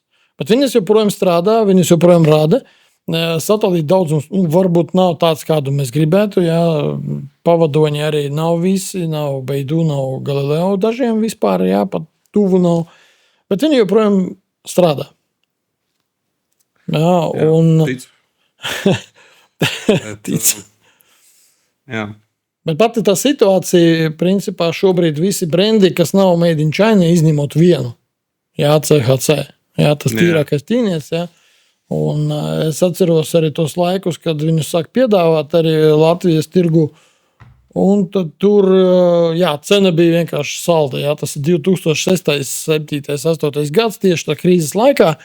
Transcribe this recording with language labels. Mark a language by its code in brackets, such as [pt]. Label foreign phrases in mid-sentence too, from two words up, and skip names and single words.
[lv] Bet viņas joprojām strādā, viņas joprojām rāda. Satelīta daudzums, nu, varbūt nav tāds, kādu mēs gribētu, jā, pavadoņi arī nav visi, nav Beidou, nav Galileo, dažiem vispār, jā, pat tuvu nav, bet viņi joprojām strādā. Jā, un... Ticu. Jā. Bet pati tā situācija, principā šobrīd visi brendi, kas nav [en] made in China, [lv] izņemot vienu. Jā, CHC. Jā, tas tīrākais ķīnietis, jā. Un es atceros arī tos laikus, kad viņus sāk piedāvāt arī Latvijas tirgu. Un tad tur, jā, cena bija vienkārši salda. Jā, tas ir 2006, 2007, 2008 gads, tieši tā krīzes laikā.